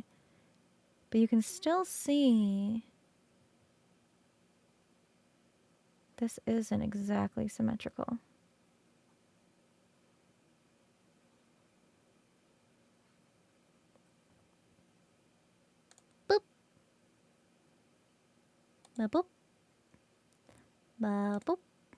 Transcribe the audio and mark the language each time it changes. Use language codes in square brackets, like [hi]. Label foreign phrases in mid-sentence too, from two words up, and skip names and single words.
[en] But you can still see this isn't exactly symmetrical. Boop. Ba boop. Ba boop.